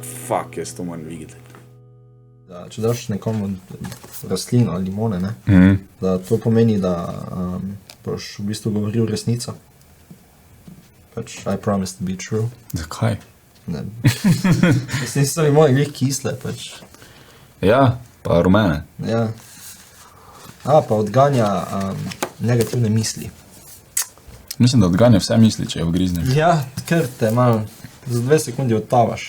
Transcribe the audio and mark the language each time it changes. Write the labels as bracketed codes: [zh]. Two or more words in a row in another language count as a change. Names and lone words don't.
[sl] fuck, jaz to moram videti. Da, če daš nekomu rastlino ali limone, ne, da to pomeni, da boš v bistvu govoril resnico. Pač, [en] I promise to be true. [sl] Zakaj? Ne. Mislim, so limone glih kisle, pač. Ja, pa rumene. Ja. Pa odganja negativne misli. Mislim, da odganja vse misli, če jo vgrizneš. Ja, ker te malo za 2 sekundi odtavaš.